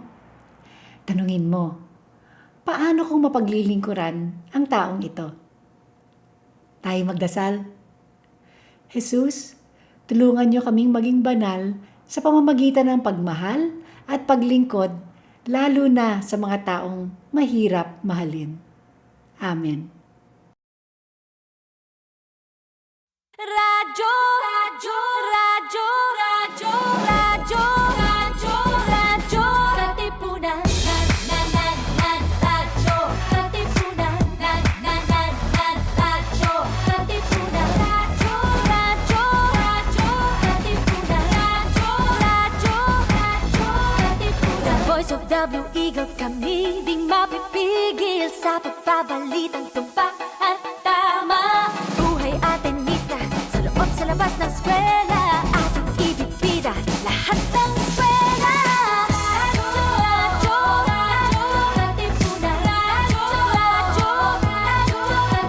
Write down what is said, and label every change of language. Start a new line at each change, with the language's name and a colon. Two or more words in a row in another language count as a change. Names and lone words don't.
Filipino: Tanungin mo, paano kung mapaglilingkuran ang taong ito? Tayo magdasal. Jesus, tulungan niyo kaming maging banal sa pamamagitan ng pagmahal at paglingkod, lalo na sa mga taong mahirap mahalin. Amen. Radyo, radyo, radyo, radyo, radyo, radyo, radyo, Katipunan, radyo, Katipunan, radyo, Katipunan, radyo, radyo, radyo, Katipunan, radyo, Katipunan.
English: The voice of the Blue Eagle,
Filipino: kami di mapipigil sa pagbabalitang tumpak at tama. Buhay Atenista, sa labas ng eskwela, ating ibibida lahat ng eskwela. Radyo, radyo, radyo, Katipunan, radyo, radyo, radyo,